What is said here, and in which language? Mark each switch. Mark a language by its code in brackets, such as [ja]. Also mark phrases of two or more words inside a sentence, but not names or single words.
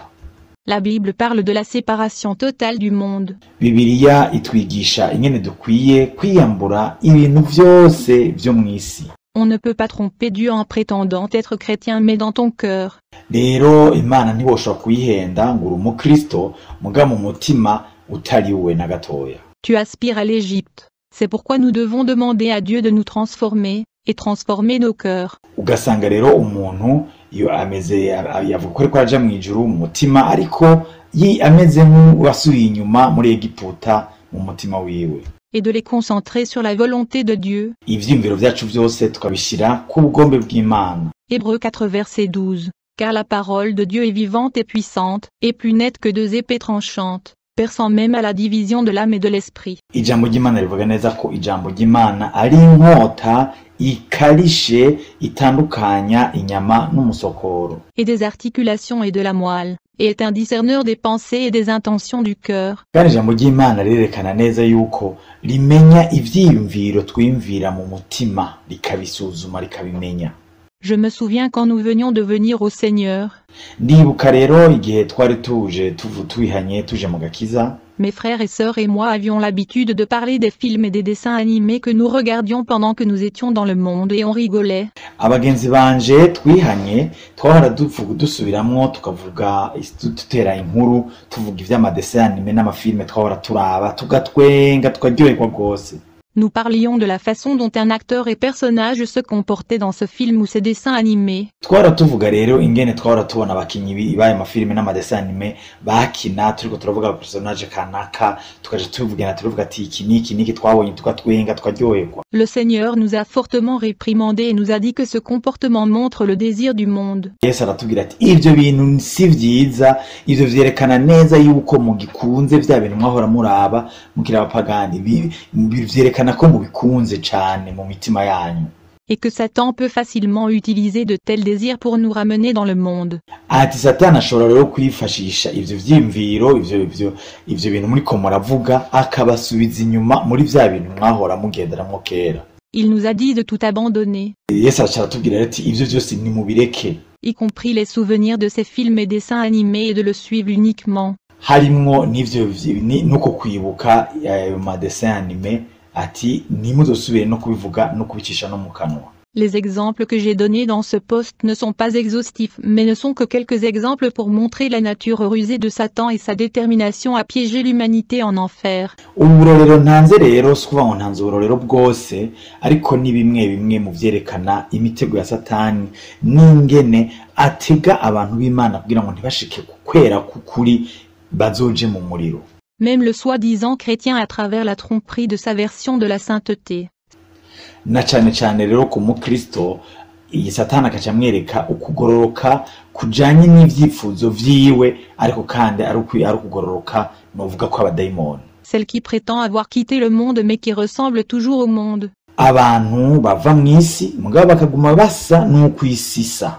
[fr] La Bible parle de la séparation totale du monde. [rn] Bibiliya itwigisha ingene dukwiye kwiyambura ibintu vyose vyo mw'isi. [fr] On ne peut pas tromper Dieu en prétendant être chrétien mais dans ton cœur. [rn] Rero Imana ntiboshobora kuyihenda ngo uri umukristo muga mu mutima utari we na gatoya. [fr] Tu aspires à l'Égypte. C'est pourquoi nous devons demander à Dieu de nous transformer et transformer nos cœurs. [rn] Ugasanga rero umuntu iyo ameze yavuga ko araja mu ijuru mu mutima ariko ameze nk'uwasubiye inyuma muri Egiputa mu mutima wiwe. [fr] Et de les concentrer sur la volonté de Dieu. [rn] Ivyiyumviro vyacu vyose tukabishira ku bugombe bw'Imana. [fr] Hébreux 4 verset 12. Car la parole de Dieu est vivante et puissante, et plus nette que deux épées tranchantes, perçant même à la division de l'âme et de l'esprit. [rn] Ijambo ry'Imana rivuga neza ko ijambo ry'Imana ari inkota ikarishe itandukanya inyama n'umusokoro. [fr] Et des articulations et de la moelle, et est un discerneur des pensées et des intentions du cœur. [rn] Kandi ijambo ry'Imana rirerekana neza yuko rimenya ivyiyumviro twimvira mu mutima rikabisuzuma rikabimenya. [fr] Je me souviens quand nous venions de venir au Seigneur. [rn] Ndibuka rero igihe twari tubihanye tuje mu gakiza. [fr] Mes frères et sœurs et moi avions l'habitude de parler des films et des dessins animés que nous regardions pendant que nous étions dans le monde et on rigolait. [rn] Abagenzi banje twihanye twahora dusubiramwo tukavuga tutera inkuru tuvuga ivy'amadessin anime n'amafilme twahora turaba tugatwenga tukaryoherwa rwose. [fr] Nous parlions de la façon dont un acteur et personnage se comportaient dans ce film ou ces dessins animés. [rn] Twara tuvuga rero ingene twara tubona abakinyi baye amafilme n'amadessin anime bakina turiko turavuga personnage kanaka tukaje tuvuga ati iki niki twabonye tukatwenga tukaryoherwa. [fr] Le Seigneur nous a fortement réprimandés et nous a dit que ce comportement montre le désir du monde. [rn] Yesu aratubwira ati ivyo bintu si vyiza, ivyo vyerekana neza yuko mugikunze vya bintu mwahora muraba mukira abapagani vyerekana ko mubikunze cane mu mitima yanyu. [fr] Et que Satan peut facilement utiliser de tels désirs pour nous ramener dans le monde. [rn] Ati Satani ashobora rero kwifashisha ivyo vyimviro ivyo bintu muri ko muravuga akabasubiza inyuma muri vya bintu mwahora mugenderamwo kera. [fr] Il nous a dit de tout abandonner. [rn] Yesu aratubwira ati ivyo vyose ni mubireke. [fr] Y compris les souvenirs de ces films et dessins animés et de le suivre uniquement. [rn] Harimwo n'ivyo nuko kwibuka ayo madessin anime. Ati nimuzosubire no kubivuga no kubicisha no mu kanwa. [fr] Les exemples que j'ai donnés dans ce post ne sont pas exhaustifs mais ne sont que quelques exemples pour montrer la nature rusée de Satan et sa détermination à piéger l'humanité en enfer. [rn] Uburorero ntanze rero skuva ngo ntanze uburorero bwose ariko ni bimwe mu vyerekana imitego ya Satani n'ingene atega abantu b'Imana kugira ngo ntibashike kukwera kukuri bazoje mu muriro. [fr] Même le soi-disant chrétien à travers la tromperie de sa version de la sainteté. [rn] Na cane rero ku mukristo iyi Satani akaca amwereka ukugororoka kujanye n'ivyifuzo vyiwe ariko kandi ari ukugororoka novuga ko abadayimoni. [fr] Celle qui prétend avoir quitté le monde mais qui ressemble toujours au monde. [rn] Abantu bava mw'isi mugabo bakaguma basa n'ukwisisa.